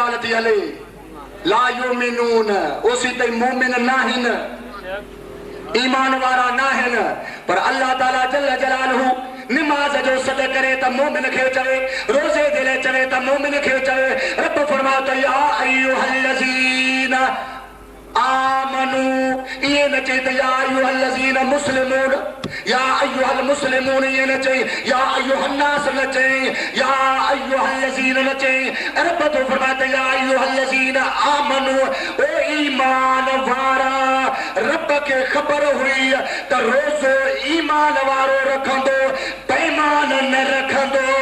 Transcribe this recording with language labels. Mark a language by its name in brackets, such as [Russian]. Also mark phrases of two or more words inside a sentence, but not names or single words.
[Sindhi] ॻाल्हि थी हले [Arabic] لا يؤمنون [Sindhi] ओसी ताईं मोमिन न आहिनि ईमान वारा न आहिनि पर अल्लाह ताला [Arabic] جل جلاله [Sindhi] नमाज जो सॾ करे त मोमिन खे चवे रोज़े जे लाइ चवे त मोमिन खे चवे रब फरमाए त [Arabic] يا أيها الذين آمنوا [Sindhi] ये न चई त [Arabic] يا أيها الذين مسلمون يا أيها المسلمون [Sindhi] ये न चई [Arabic] يا أيها الناس [Sindhi] न चई [Arabic] يا أيها الذين [Sindhi] न चई रब तो फरमाए त [Arabic] يا أيها الذين آمنوا [Sindhi] ओ ईमान वारा रब खे ख़बर हुई त रोज़ो ईमान वारो रखंदो बेईमान न रखंदो